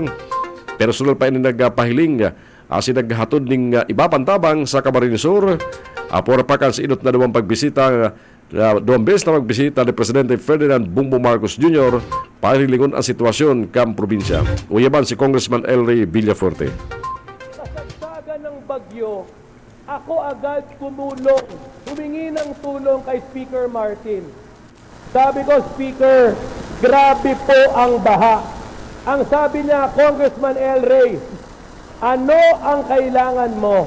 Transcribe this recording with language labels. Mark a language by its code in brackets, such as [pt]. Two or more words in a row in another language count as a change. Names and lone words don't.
[bik] Personal pa ini nagpahiling asin naghatod ning iba pang tabang sa Camarines Sur. Pura pa kan sa inot na duwang pagbisita duwang beses na magbisita ni Presidente Ferdinand Bongbong Marcos Jr. para hilingon ang sitwasyon kang probinsya. Uyaban si Congressman Elry Villaforte. [tl] Kasagsagan ng bagyo, ako agad tumulong, humingi ng tulong kay Speaker Martin. Sabi ko, Speaker, grabe po ang baha. Ang sabi niya, Congressman El Rey, ano ang kailangan mo?